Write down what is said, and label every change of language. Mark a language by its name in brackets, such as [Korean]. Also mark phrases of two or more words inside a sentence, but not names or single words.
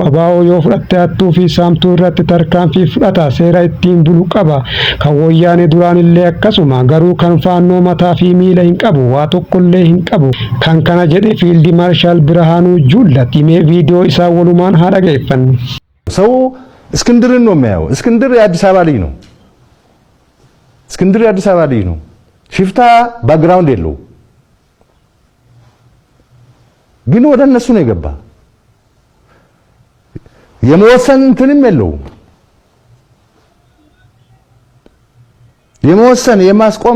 [Oromo] Abaa'oo yoo fudhatte hattuu fi saamtuu irratti tarkaanfii fudhata. Seera ittiin bulu qaba. Kan wayyaane duraan illee akkasuma. Garuu kan faannoo mataa fi miila hin qabu. Waa tokkollee hin qabu. Kan kana jedhe fiildi maarshaal Birhaanuu Juullat himee ቪዲዮ isaa walumaan haa dhageeffannu። [Amharic] ሰው እስክንድርን ነው የሚያየው። እስክንድር የአዲስ አበባ ልጅ ነው። እስክንድር የአዲስ አበባ ልጅ ነው። ሽፍታ ባክግራውንድ የለው፣ ግን ወደ እነሱ ነው የገባ። የመወሰን እንትንም የለው፣ የመወሰን የማስቆም